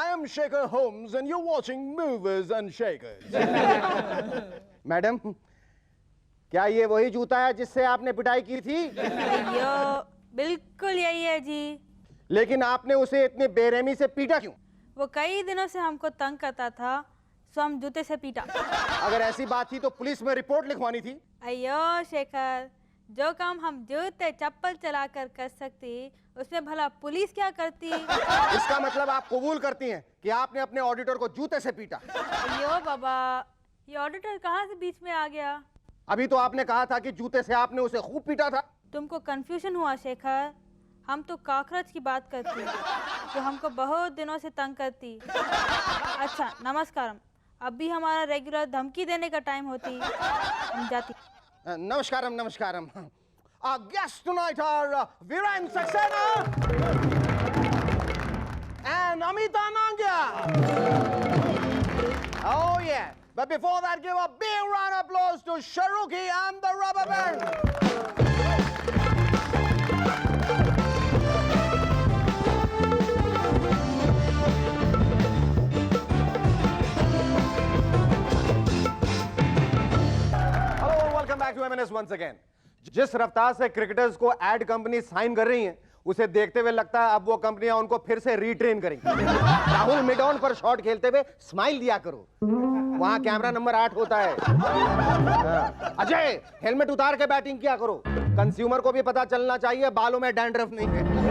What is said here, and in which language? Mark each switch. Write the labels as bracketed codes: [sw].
[en] Shaker Holmes and you're watching Movers and Shakers. [hi] Madam, क्या ये वही जूता है जिससे आपने पिटाई की थी? अयो, बिल्कुल यही है जी। लेकिन आपने उसे इतने बेरहमी से पीटा क्यों? वो कई दिनों से हमको तंग करता था, सो हम जूते से पीटा। अगर ऐसी बात थी तो पुलिस में रिपोर्ट लिखवानी थी। अयो शेखर, जो काम हम जूते चप्पल चलाकर कर सकती, उसमें भला पुलिस क्या करती? इसका मतलब आप कबूल करती हैं कि आपने अपने ऑडिटर को जूते से पीटा। अयो बाबा, ये ऑडिटर कहाँ से बीच में आ गया? अभी तो आपने कहा था कि जूते से आपने उसे खूब पीटा था। तुमको कंफ्यूजन हुआ शेखर, हम तो कॉकरोच की बात करती, जो हमको बहुत दिनों से तंग करती। अच्छा नमस्कारम, अब भी हमारा रेगुलर धमकी देने का टाइम होती, हम जाती। नमस्कारम नमस्कारम। [en] Our guests tonight are Viren Saxena and Amita Nangia. Oh yeah, but before that give a big round of applause to Sharuki and the Rubber Band. Hello and welcome back to M&S once again. [hi] जिस रफ्तार से cricketers को add company sign कर रही हैं, उसे देखते हुए लगता है अब वो कंपनियां उनको फिर से रीट्रेन करेंगी। राहुल मिड ऑन पर शॉट खेलते हुए स्माइल दिया करो, वहां कैमरा नंबर 8 होता है। अजय, हेलमेट उतार के बैटिंग किया करो, कंज्यूमर को भी पता चलना चाहिए बालों में डैंड्रफ नहीं है।